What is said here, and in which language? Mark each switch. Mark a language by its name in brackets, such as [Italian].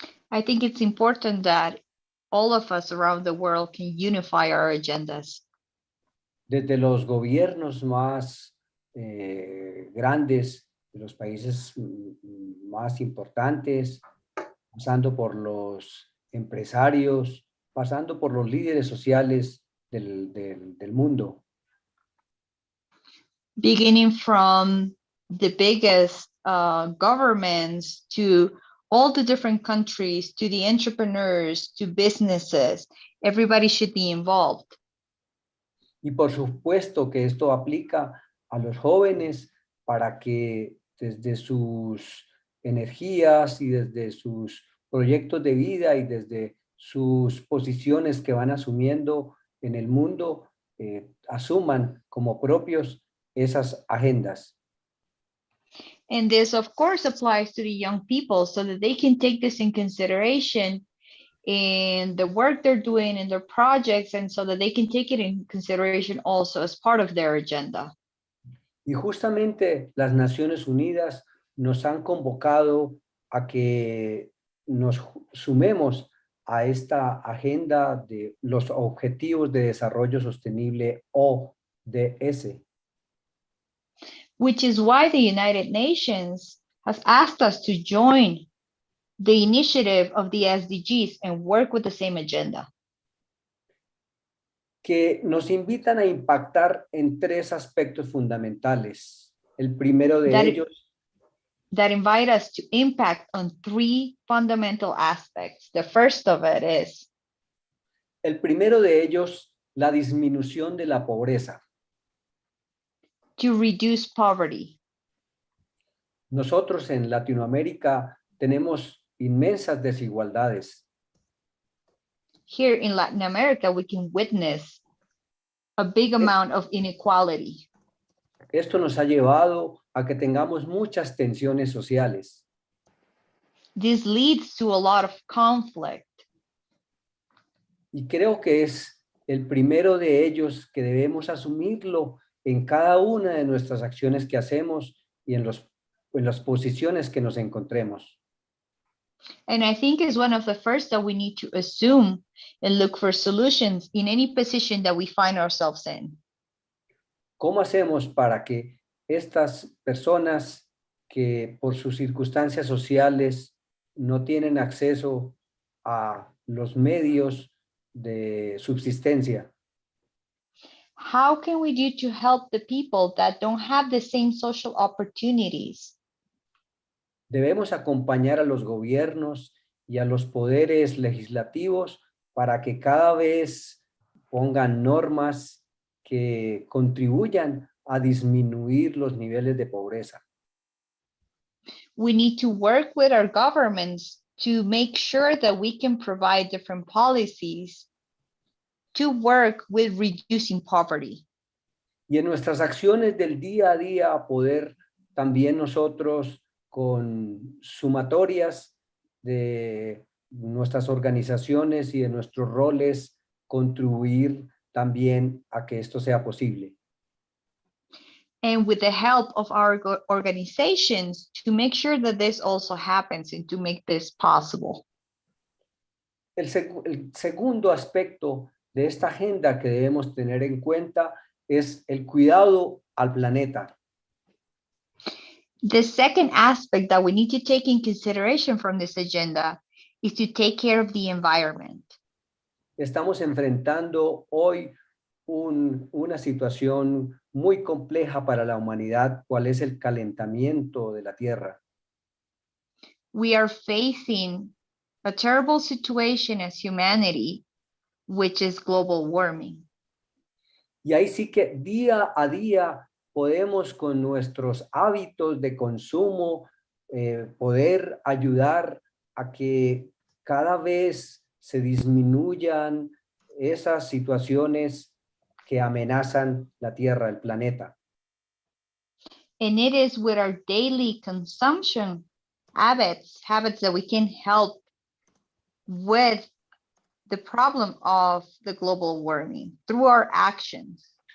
[English] I think it's important that all of us around the world can unify our agendas. [Spanish] Desde los gobiernos más grandes de los países más importantes, pasando por los empresarios, pasando por los líderes sociales del mundo. [English] Beginning from the biggest governments to all the different countries, to the entrepreneurs, to businesses, everybody should be involved. [Spanish] Y por supuesto que esto aplica a los jóvenes para que desde sus energías y desde sus proyectos de vida y desde sus posiciones que van asumiendo en el mundo, asuman como propios esas agendas. [English] And this, of course, applies to the young people so that they can take this in consideration in the work they're doing in their projects, and so that they can take it in consideration also as part of their agenda. [Spanish] Y justamente las Naciones Unidas nos han convocado a que nos sumemos a esta agenda de los Objetivos de Desarrollo Sostenible ODS. [English] Which is why the United Nations has asked us to join the initiative of the SDGs and work with the same agenda. [Spanish] Que nos invitan a impactar en 3 aspectos fundamentales. El primero de ellos. [English] That invite us to impact on 3 fundamental aspects. The first of it is. [Spanish] El primero de ellos, la disminución de la pobreza. [English] To reduce poverty. [Spanish] Nosotros en Latinoamérica tenemos inmensas desigualdades. [English] Here in Latin America, we can witness a big amount of inequality. [Spanish] Esto nos ha llevado a que tengamos muchas tensiones sociales. [English] This leads to a lot of conflict. [Spanish] Y creo que es el primero de ellos que debemos asumirlo en cada una de nuestras acciones que hacemos y en las posiciones que nos encontremos. [English] And I think it's one of the first that we need to assume and look for solutions in any position that we find ourselves in. [Spanish] ¿Cómo hacemos para que estas personas que por sus circunstancias sociales no tienen acceso a los medios de subsistencia? [English] How can we do to help the people that don't have the same social opportunities? [Spanish] Debemos acompañar a los gobiernos y a los poderes legislativos para que cada vez pongan normas que contribuyan a disminuir los niveles de pobreza. [English] We need to work with our governments to make sure that we can provide different policies to work with reducing poverty. [Spanish] Y en nuestras acciones del día a día poder también nosotros con sumatorias de nuestras organizaciones y de nuestros roles contribuir también a que esto sea posible. [English] And with the help of our organizations to make sure that this also happens and to make this possible. [Spanish] El segundo aspecto de esta agenda que debemos tener en cuenta es el cuidado al planeta. [English] The second aspect that we need to take in consideration from this agenda is to take care of the environment. [Spanish] Estamos enfrentando hoy una situación muy compleja para la humanidad, cuál es el calentamiento de la Tierra. [English] We are facing a terrible situation as humanity, which is global warming. [Spanish] Y ahí sí que día a día podemos con nuestros hábitos de consumo poder ayudar a que cada vez se disminuyan esas situaciones que amenazan la Tierra, el planeta. [English] And it is with our daily consumption habits that we can help with the problem of the global warming through our actions.